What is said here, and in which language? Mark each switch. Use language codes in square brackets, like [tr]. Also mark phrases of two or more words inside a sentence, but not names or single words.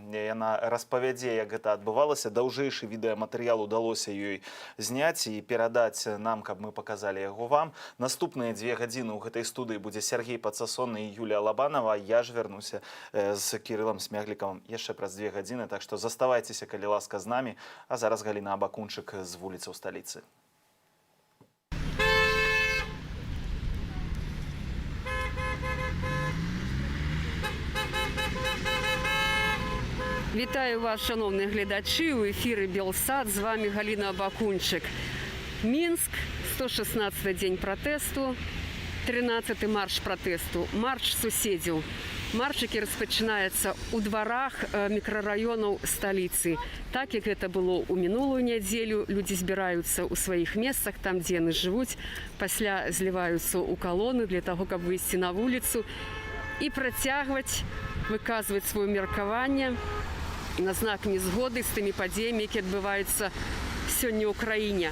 [be] Яна распавядзе, як гэта адбывалася. Даўжэйшы відэаматэрыял удалося ёй зняць і перадаць нам, каб мы паказалі яго вам. Наступныя 2 гадзіны ў гэтай студыі будзе Сергей Пацасонны і Юлія Лабанова. Я ж вярнуся з Кірылам Смяглікавым яшчэ праз 2 гадзіны, так што заставайцеся, калі ласка, з намі. А зараз Галіна Абакунчык з вуліцы ў сталіцы. Вітаю вас, шановні глядачі, у ефірі Белсат, з вами Галіна Абакунчык. Мінск, 116-й дзень пратэсту, 13-й марш пратэсту, марш суседзяў. Маршики распачынаюцца ў дварах мікрараёнаў сталіцы. Так, як гэта было ў мінулую нядзелю, людзі збіраюцца ў сваіх месцах, там, дзе яны жывуць, пасля зліваюцца ў калоны для таго, каб выйсці на вуліцу і працягваць выказваць сваё меркаванне на знак незгоды з тымі падзеямі, які адбываюцца сёння ў краіне.